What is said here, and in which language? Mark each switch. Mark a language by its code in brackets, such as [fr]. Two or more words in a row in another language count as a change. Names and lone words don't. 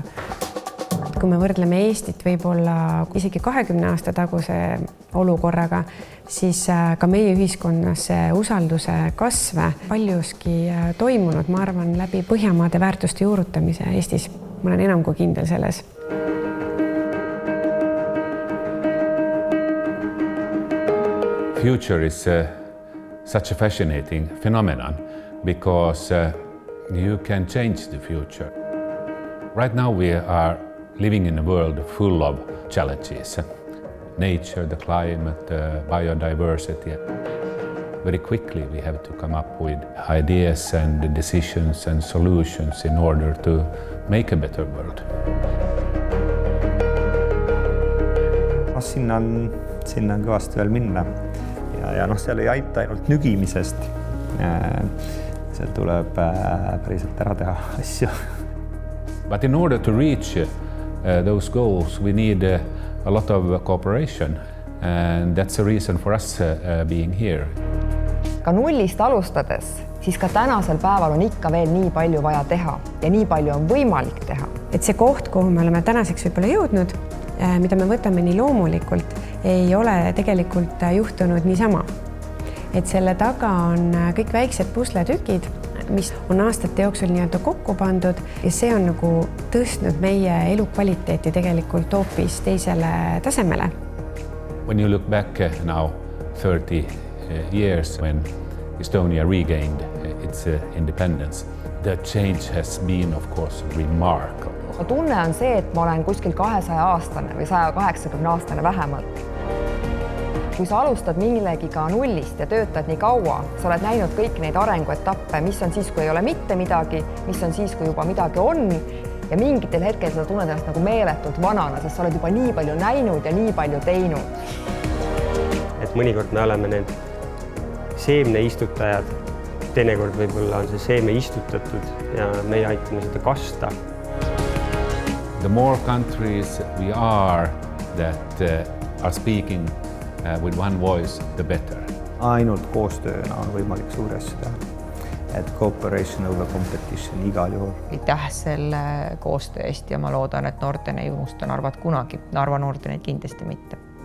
[et] Kui me võrdleme Eestit võib-olla isegi 20 aasta taguse olukorraga, siis ka meie ühiskonnas usalduse kasve paljuski toimunud, ma arvan, läbi Põhjamaade väärtuste juurutamise Eestis. Ma olen enam kui kindel selles. [en] Future is such a fascinating phenomenon because you can change the future. Right now we are living in a world full of challenges. Nature, the climate, biodiversity. Very quickly we have to come up with ideas and decisions and solutions in order to make a better world. [et] Sinna on kõvasti veel minna. Ja seal ei aita ainult nügimisest. Seal tuleb päriselt ära teha asju. [en] But in order to reach those goals, we need a lot of cooperation, and that's the reason for us being here. [et] Ka nullist alustades, siis ka tänasel päeval on ikka veel nii palju vaja teha ja nii palju on võimalik teha. Et see koht, kuhu me oleme tänaseks võib-olla jõudnud, mida me võtame nii loomulikult, ei ole tegelikult juhtunud niisama. Et selle taga on kõik väiksed pusletükid, mis on aastate jooksul nii-öelda kokku pandud ja see on nagu tõstnud meie elukvaliteeti tegelikult hoopis teisele tasemele. [en] When you look back now 30 years when Estonia regained its independence, the change has been of course remarkable. [et] Tunne on see, et ma olen kuskil 200-aastane või 180-aastane vähemalt. Kui sa alustad millegiga nullist ja töötad nii kaua, sa oled näinud kõiki neid arenguetappe, mis on siis, kui ei ole mitte midagi, mis on siis, kui juba midagi on ja mingitel hetkel sa tunned ennast nagu meeletult vanana, sest sa oled juba nii palju näinud ja nii palju teinud. Et mõnikord me oleme need seemne istutajad, teinekord võib-olla on see seeme istutatud ja meie aitame seda kasta. [en] The more countries we are that are speaking with one voice, the better. [et] Ainult koostööna on võimalik suuri asju teha. Et [en] cooperation over competition [et] igal juhul. Aitäh selle koostöö eest ja ma loodan, et Norden ei unusta Narvat kunagi. Narva Nordenit kindlasti mitte.